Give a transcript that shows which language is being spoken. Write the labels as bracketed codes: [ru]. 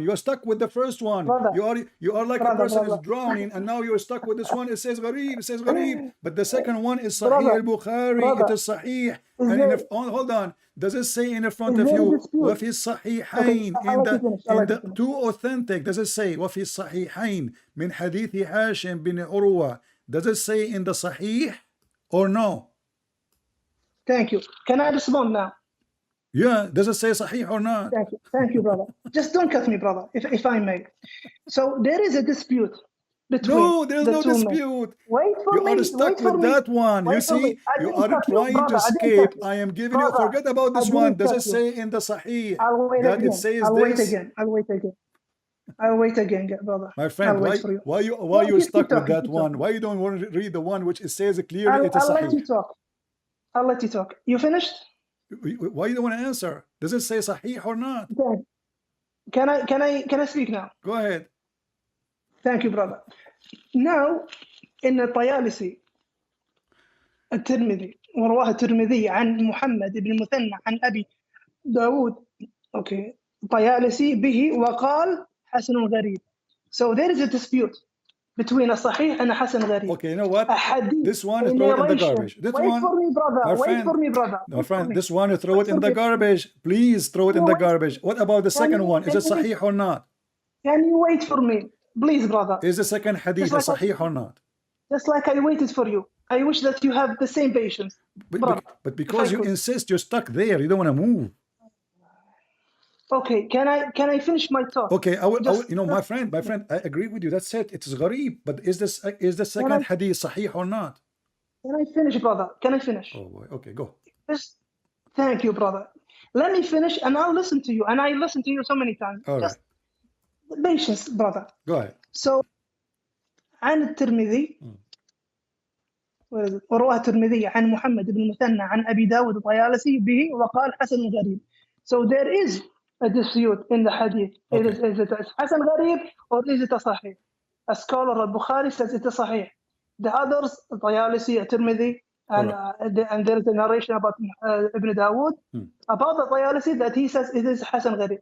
[en] You are stuck with the first one. Brother, you are like a person is drowning, and now you are stuck with this one. It says gharib. It says gharib. But the second one is Sahih al-Bukhari. It is Sahih. And hold on. Does it say in the front of you [ar] وفي الصحيحين [en] in the two authentic? Does it say [ar] وفي الصحيحين من حديث هاشم بن عروة? [en] Does it say in the Sahih or no? Thank you. Can I respond now? Yeah. Does it say Sahih or not? Thank you, brother. Just don't cut me, brother, if I may. So there is a dispute between. No, there's no dispute. Wait for me. You are stuck with that one. You see, you are trying to escape. I am giving you. Forget about this one. Does it say in the Sahih that it says this? I'll wait again, brother. My friend, why you stuck with that one? Why you don't want to read the one which it says clearly it is Sahih? I'll let you talk. You finished? Why you don't want to answer? Does it say Sahih or not? Okay. Can I speak now? Go ahead. Thank you, brother. Now, in [ar] الطيالسي الترمذي ورواه الترمذي عن محمد بن المثنى عن أبي داود طيالسي به وقال حسن غريب. [en] So there is a dispute between a Sahih and a Hasan Gharib. Okay, you know what? This one is throw it in the garbage. Wait for me, brother. My friend, this one you throw it in the garbage. Please throw it in the garbage. What about the second one? Is it Sahih or not? Can you wait for me? Please, brother. Is the second hadith Sahih or not? Just like I waited for you. I wish that you have the same patience. But because you insist, you're stuck there. You don't want to move. Okay, can I finish my talk? Okay, I will, my friend, I agree with you. That's it. It's gharib. But is the second hadith Sahih or not? Can I finish, brother? Can I finish? Oh boy. Okay, go. Thank you, brother. Let me finish, and I'll listen to you. And I listen to you so many times. All right. Patience, brother. Go ahead. [ar] So, عن الترمذي ورواه الترمذي عن محمد بن المثنى عن أبي داود الطيالسي به وقال حسن غريب. [en] So there is a dispute in the hadith. Okay. Is it Hasan Gharib or is it a Sahih? A scholar al-Bukhari says it's a Sahih. The others, Tayalisi, Tirmidhi, and there is a narration about Ibn Dawood, about the Tayalisi that he says it is Hasan Gharib.